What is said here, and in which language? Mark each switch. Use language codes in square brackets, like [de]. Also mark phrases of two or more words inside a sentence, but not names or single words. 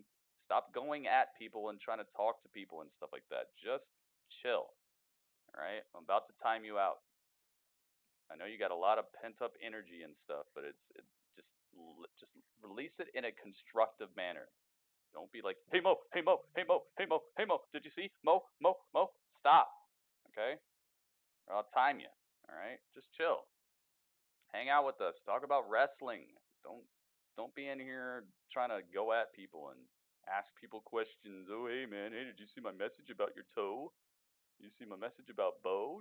[en] Stop going at people and trying to talk to people and stuff like that. Just chill. All right. I'm about to time you out. I know you got a lot of pent up energy and stuff, but just release it in a constructive manner. Don't be like, hey Mo, hey Mo, hey Mo, hey Mo, hey Mo, did you see? Mo, Mo, Mo. Stop. Okay? Or I'll time you. Alright? Just chill. Hang out with us. Talk about wrestling. Don't be in here trying to go at people and ask people questions. Oh hey man, hey, did you see my message about your toe? Did you see my message about Bo?